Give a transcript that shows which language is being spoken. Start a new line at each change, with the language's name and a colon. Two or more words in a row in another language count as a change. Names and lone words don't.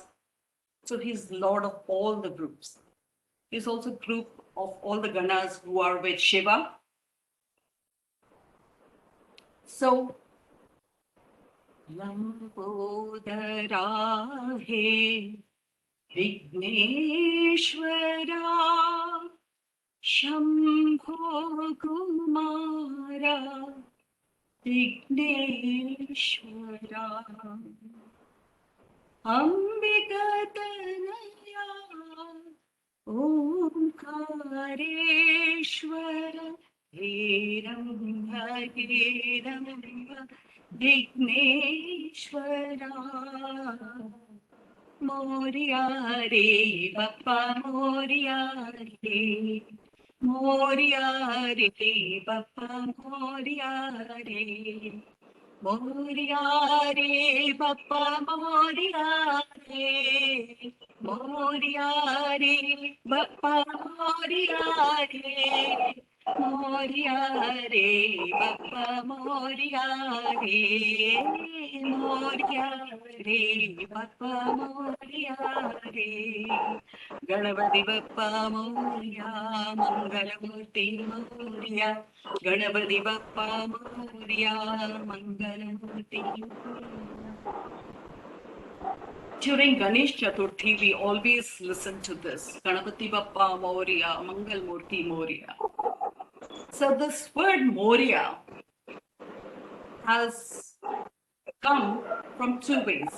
English: So he's Lord of all the groups. He's also group of all the Ganas who are with Shiva. So Lambodara he Vigneshwara Shambho Kumara Vigneshwara Ambikatanaya Omkareshwara Heramba Heramba Vigneshwara
Marathi: मोरया रे बाप्पा मोरया रे मोरया रे, बाप्पा मोरया रे. मोरया रे, बाप्पा मोरया रे. मोरया रे, बाप्पा मोरया रे. मोरया रे, बाप्पा मोरया रे. मोरया रे, बाप्पा मोरया रे. गणपति बप्पा मोरिया मंगलमूर्ति मोरिया गणपति बप्पा मोरिया मंगलमूर्ति मोरिया.
English: During Ganesh Chaturthi, we always listen to this
Marathi: गणपती बाप्पा मोरया, मंगलमूर्ती मोरया.
English: So this word Moria has come from two ways.